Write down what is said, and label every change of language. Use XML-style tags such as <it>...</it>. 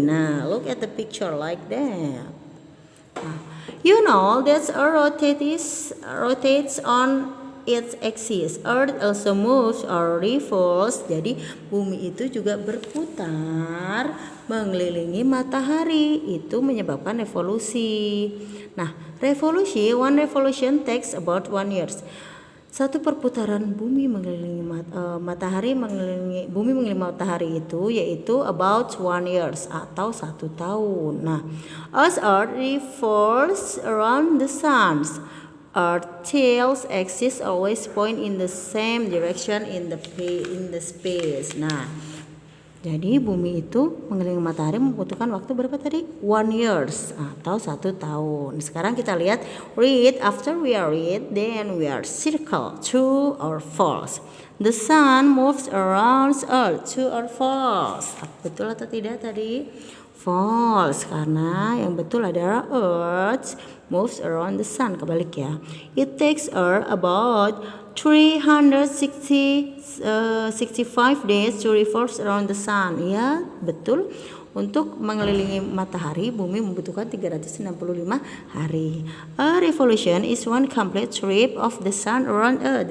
<en>Nah, look at the picture like that. Nah, you know that Earth rotates on its axis. Earth also moves or revolves.</en> <id>Jadi bumi itu juga berputar mengelilingi matahari. Itu menyebabkan revolusi.</id> <en>Nah, one revolution takes about 1 year.</en> <id>Satu perputaran bumi mengelilingi matahari mengelilingi matahari itu yaitu</id> <en>about 1 year</en> <id>atau 1 tahun.</id> <en>Nah, as Earth revolves around the sun, Earth tail's axis always point in the same direction in the space.</en> <id>Nah, jadi bumi itu mengelilingi matahari membutuhkan waktu berapa tadi? 1 year atau 1 tahun. Sekarang kita lihat read.</id> <en>After we are read, then we are circle. True or false? The sun moves around Earth. True or false?</en> <id>Betul atau tidak tadi?</id> <en>False,</en> <id>karena yang betul adalah</id> <en>Earth moves around the sun.</en> <id>Kebalik ya.</id> <en>It takes Earth about 365 days to revolve around the sun.</en> <id>Ya, betul. Untuk mengelilingi matahari, bumi membutuhkan 365 hari.</id> <en>A revolution is one complete trip of the sun around Earth.</en>